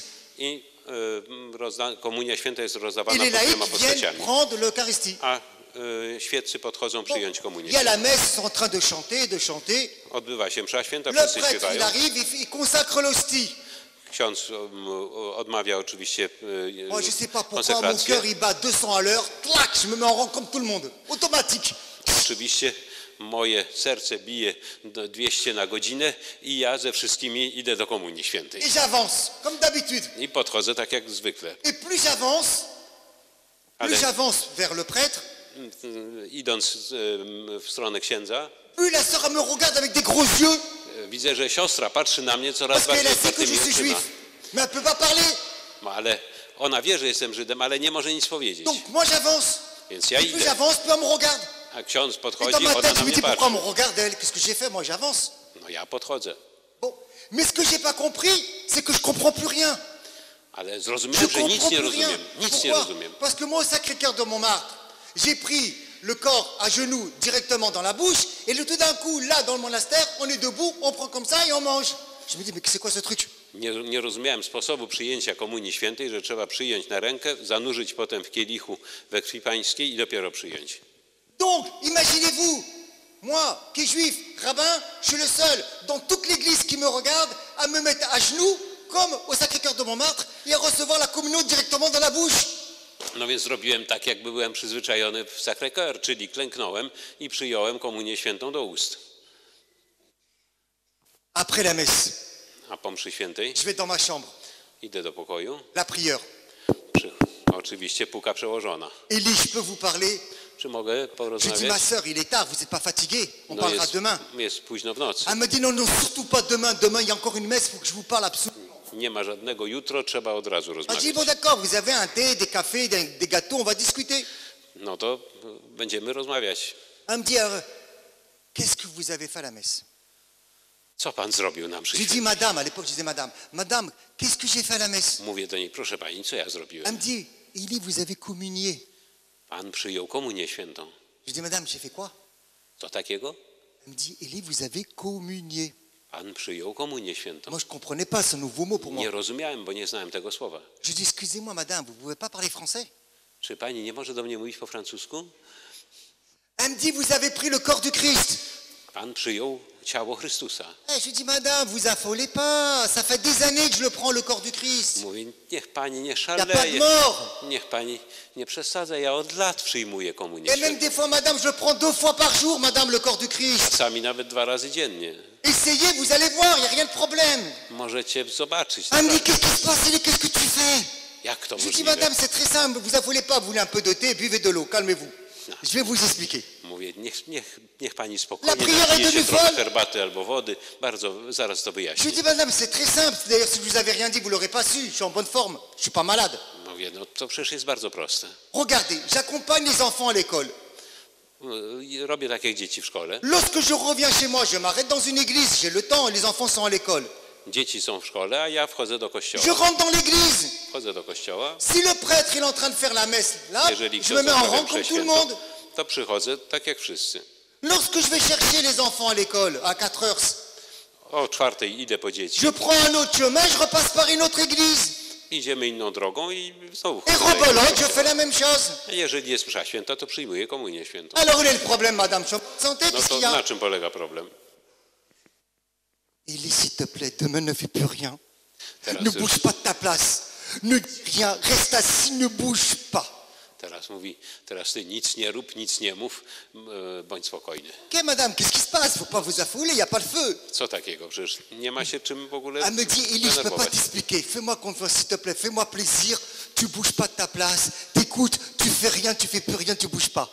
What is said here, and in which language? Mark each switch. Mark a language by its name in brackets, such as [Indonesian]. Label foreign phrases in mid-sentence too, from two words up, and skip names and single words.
[Polish] I komunia święta jest [French] Et [Polish] rozdawana [French] les [Polish] pod dwiema [French] laïcs viennent [Polish] postaciami. [French] prendre l'Eucharistie. [Polish] A świeccy podchodzą przyjąć komunię [French] Il y a la [Polish] świętą. [French] messe, ils sont en train de chanter. [Polish] Odbywa się msza święta, [French] Le [Polish] wszyscy [French] prêtre, il [Polish] śpiewają. [French] arrive, il consacre l'hostie. [Polish] Ksiądz odmawia oczywiście [French] Moi, je sais pas pourquoi, mon [Polish] konsekrację. [French] cœur, il bat 200 à l'heure. Clac, je me mets en rang comme tout le monde. Automatique. [Polish] Oczywiście moje serce bije 200 na godzinę i ja ze wszystkimi idę do komunii świętej. [French] Et j'avance, comme d'habitude. [Polish] I podchodzę tak jak zwykle. [French] Et plus j'avance [Polish] Ale [French] vers le prêtre, [Polish] idąc w stronę księdza, [French] plus la sœur elle me regarde avec des gros yeux, [Polish] widzę, że siostra patrzy na mnie coraz [French] parce qu'elle [Polish] bardziej [French] a sait que je [Polish] otwartymi [French] suis juif. [Polish] oczyma. [French] Mais elle peut pas parler. [Polish] No, ale ona wie, że jestem Żydem, ale nie może nic powiedzieć. [French] Donc moi j'avance. [Polish] Więc ja [French] Et plus [Polish] idę. [French] j'avance, plus elle me regarde. [Polish] A ksiądz [French] Et [Polish] podchodzi, [French] dans ma [Polish] ona [French] tête, [Polish] na [French] je me [Polish] mnie [French] dis pourquoi [Polish] patrzy. [French] elle me regarde elle? Qu'est-ce que j'ai fait? Moi j'avance. [Polish] No ja podchodzę. [French] Bon. Mais ce que j'ai pas compris, c'est que je comprends plus rien. [Polish] Ale [French] Je [Polish] zrozumiałem, że [French] comprends [Polish] nic nie [French] plus rien. [Polish] rozumiem. Nic nie [French] Pourquoi? [Polish] rozumiem. [French] Parce que moi, au Sacré-Cœur de Montmartre, j'ai pris le corps à genoux directement dans la bouche, et tout d'un coup, là, dans le monastère, on est debout, on prend comme ça et on mange. Je me dis, mais c'est quoi ce truc? [Polish] Nie rozumiałem sposobu przyjęcia komunii świętej, że trzeba przyjąć na rękę, zanurzyć potem w kielichu we krwi pańskiej i dopiero przyjąć. [French] Donc, imaginez-vous, moi, qui est juif, rabbin, je suis le seul dans toute l'église qui me regarde à me mettre à genoux, comme au Sacré-Cœur de Montmartre, et à recevoir la communion directement dans la bouche. [Polish] No więc zrobiłem tak, jakby byłem przyzwyczajony w Sacré-Cœur, czyli klęknąłem i przyjąłem komunię świętą do ust. [French] Après la messe, [Polish] A po mszy świętej [French] je vais dans ma chambre, [Polish] idę do pokoju. [French] la prieure. [Polish] Oczywiście puka przełożona. [French] Élie, je peux vous parler? [Polish] Czy mogę [French] Je dis, ma [Polish] porozmawiać? [French] sœur, il est tard, vous n'êtes pas fatiguée, on [Polish] No [French] parlera demain. [Polish] jest późno w nocy. [French] Elle me dit, non, non, surtout pas demain, demain il y a encore une messe, il faut que je vous parle absolument. [Polish] Nie ma żadnego jutro, trzeba od razu [French] Je dis, [Polish] rozmawiać. [French] bon d'accord, vous avez un thé, des cafés, des gâteaux, on va discuter. [Polish] No to będziemy rozmawiać. [French] Elle me dit, alors, qu'est-ce que vous avez fait à la messe? [Polish] Co pan zrobił na mszy [French] J'ai dit, [Polish] świętej? [French] madame, à l'époque je disais, madame, qu'est-ce que j'ai fait à la messe? [Polish] Mówię do niej, proszę pani, co ja [French] Elle [Polish] zrobiłem? [French] me dit, Élie, vous avez communié. [Polish] Pan przyjął komunię świętą. [French] Je dis, madame, j'ai fait quoi? [Polish] Co takiego? [French] Elle me dit, Élie, vous avez communié. [Polish] Pan przyjął komunię świętą. [French] Moi, je ne comprenais pas ce nouveau mot pour moi. [Polish] Nie rozumiałem, bo nie znałem tego słowa. [French] Je dis, excusez-moi, madame, vous ne pouvez pas parler français? [Polish] Czy pani nie może do mnie mówić po francusku? [French] Elle me dit, vous avez pris le corps du Christ. [Polish] Pan przyjął ciało Chrystusa. [French] Je lui dis, madame, vous affolez pas. Ça fait des années que je le prends, le corps du Christ. [Polish] Mówi, niech pani nie [French] Il n'y a pas de [Polish] szaleje. [French] mort. [Polish] Niech pani nie przesadza, ja od lat przyjmuję komunię [French] Et même [Polish] świętą. [French] des fois, madame, je le prends 2 fois par jour, madame, le corps du Christ. [Polish] Czasami nawet 2 razy dziennie. [French] Essayez, vous allez voir, il n'y a rien de problème. [Polish] Możecie zobaczyć. [French] Elle me dit, [Polish] naprawdę. [French] qu'est-ce qui se passe, Élie, qu'est-ce que tu fais? [Polish] Jak to [French] Je lui dis, [Polish] możliwe? [French] madame, c'est très simple, vous affolez pas, vous voulez un peu de thé, buvez de l'eau, calmez-vous. Je vais vous expliquer. [Polish] Mówię, niech pani spokojnie [French] La prière est [Polish] napije się [French] devenue [Polish] trochę [French] folle. [Polish] herbaty albo wody. Zaraz to [French] Je [Polish] wyjaśnię. [French] lui dis, madame, c'est très simple. D'ailleurs, si je vous avais rien dit, vous l'aurez pas su. Je suis en bonne forme. Je suis pas malade. [Polish] Mówię, no to przecież jest bardzo proste. [French] Regardez, j'accompagne les enfants à l'école. [Polish] Robię tak jak dzieci w szkole. [French] Lorsque je reviens chez moi, je m'arrête dans une église, j'ai le temps, les enfants sont à l'école. [Polish] Dzieci są w szkole, a ja wchodzę do [French] Je [Polish] kościoła. [French] rentre dans l'église. [Polish] Wchodzę do kościoła. [French] Si le prêtre il est en train de faire la messe, là, [Polish] Jeżeli [French] je [Polish] ksiądz [French] me mets en [Polish] odprawia [French] rang [Polish] mszę [French] comme tout le monde. [Polish] świętą, to przychodzę tak jak wszyscy. [French] Lorsque je vais chercher les enfants à l'école à 4 heures, [Polish] O 4:00 idę po dzieci. [French] je prends un autre chemin, je repasse par une autre église. [Polish] Idziemy inną drogą i znowu. [French] Et rebelote, je fais la même chose. [Polish] Jeżeli jest msza święta, to przyjmuję komunię świętą. [French] Alors, où est le problème, madame? Santé, [Polish] No [French] qu'est-ce [Polish] to [French] qu'il y a? [Polish] na czym polega problem? [French] Élie, s'il te plaît, demain ne fais plus rien. [Polish] Teraz, [French] Ne [Polish] już, [French] bouge pas de ta place. Ne dis rien. Reste assis, ne bouge pas. [Polish] teraz mówi, teraz ty nic nie rób, nic nie mów, bądź spokojny. [French] Ok, madame, qu'est-ce qui se passe? Faut pas vous affouler, il n'y a pas le feu. [Polish] Co takiego? Przecież nie ma się czym w ogóle [French] Elle me dit, Élie, je ne peux pas [Polish] denerwować. [French] t'expliquer. Fais-moi confiance, s'il te plaît. Fais-moi plaisir. Tu bouges pas de ta place. T'écoutes, tu fais rien, tu fais plus rien, tu bouges pas.